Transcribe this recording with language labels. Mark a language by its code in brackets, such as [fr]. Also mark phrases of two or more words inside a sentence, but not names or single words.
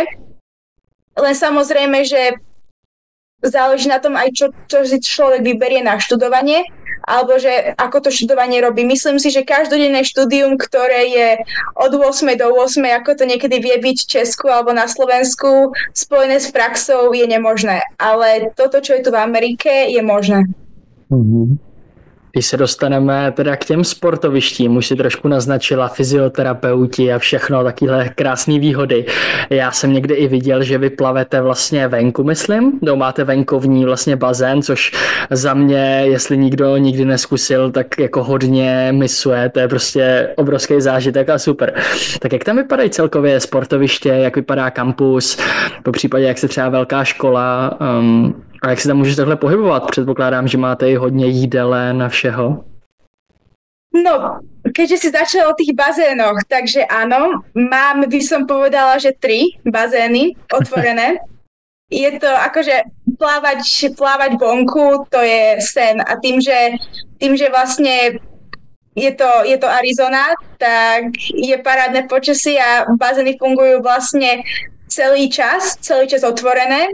[sk] Len samozrejme, že záleží na tom aj, čo si človek vyberie na študovanie, alebo že ako to študovanie robí. Myslím si, že každodenné štúdium, ktoré je od 8 do 8, ako to niekedy vie byť v Česku alebo na Slovensku, spojené s praxou, je nemožné. Ale toto, čo je tu v Amerike, je možné. Mm-hmm. [cs] Když se dostaneme teda k těm sportovištím, už si trošku naznačila fyzioterapeuti a všechno, takové krásné výhody. Já jsem někde i viděl, že vy plavete vlastně venku, myslím, máte venkovní vlastně bazén, což za mě, jestli nikdo nikdy neskusil, tak jako hodně misuje, to je prostě obrovský zážitek a super. Tak jak tam vypadají celkově sportoviště, jak vypadá kampus, po případě jak se třeba velká škola, a jak se tam můžeš takhle pohybovat? Předpokládám, že máte i hodně jídelen a všeho. [sk] No, keďže si začala o tých bazénoch, takže áno, mám, by som povedala, že 3 bazény otvorené. Je to akože plávať vonku, to je sen. A tým, že vlastne je to Arizona, tak je parádne počasie a bazény fungujú vlastne celý čas otvorené.